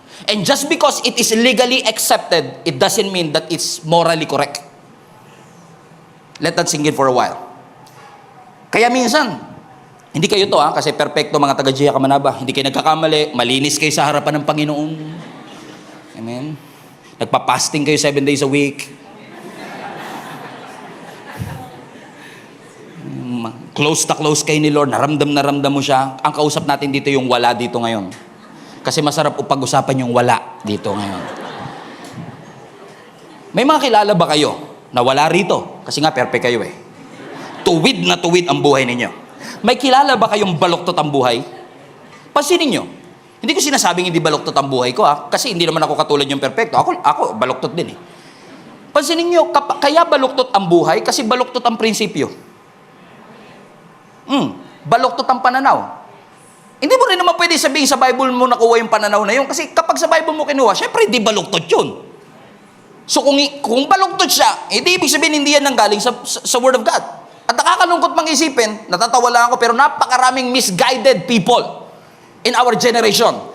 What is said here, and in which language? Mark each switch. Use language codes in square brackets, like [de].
[en] And just because it is legally accepted, it doesn't mean that it's morally correct. Let that sink in for a while. [tl] Kaya minsan, hindi kayo to kasi perfecto mga taga-Jia Kamanaba. Hindi kayo nagkakamali, malinis kayo sa harapan ng Panginoon. Amen. Nagpa-fasting kayo 7 days a week. Close na close kayo ni Lord, naramdam mo siya. Ang kausap natin dito yung wala dito ngayon. Kasi masarap pag-usapan yung wala dito ngayon. May mga kilala ba kayo na wala rito? Kasi nga perfect kayo eh. Tuwid na tuwid ang buhay ninyo. May kilala ba kayong baluktot ang buhay? Pansinin nyo. Hindi ko sinasabing hindi baluktot ang buhay ko kasi hindi naman ako katulad yung perfecto. Ako baluktot din eh. Pansinin nyo, kaya baluktot ang buhay kasi baluktot ang prinsipyo. Baluktot ang pananaw. Hindi mo rin naman pwede sabihin sa Bible mo nakuha yung pananaw na yun. Kasi kapag sa Bible mo kinuha, syempre hindi baluktot yun. So kung baluktot siya, hindi ibig sabihin hindi yan nanggaling sa Word of God. At nakakalungkot mang isipin, natatawa lang ako, pero napakaraming [en] misguided people in our generation.